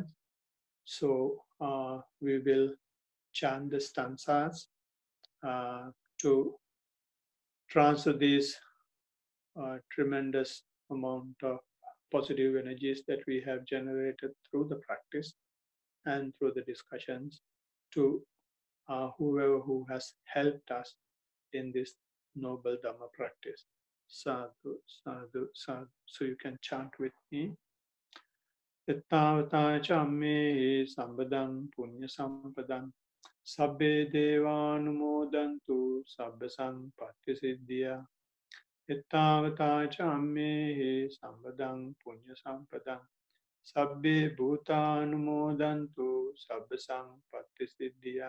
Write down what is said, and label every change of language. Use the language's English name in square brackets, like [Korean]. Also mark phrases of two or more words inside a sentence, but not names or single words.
[English] So we will chant the stanzas to transfer these tremendous amount of positive energies that we have generated through the practice and through the discussions to whoever who has helped us in this noble Dhamma practice. [Pali] Sadhu, sadhu, sadhu. [English] So you can chant with me. [Pali] Ittavata chamme sambadam punya sampadam sabbe devanumodantu sabba sampatti siddhya. Ittavata chamme sambadam punya sampadam sabbe bhutanumodantu sabba sampatti siddhya.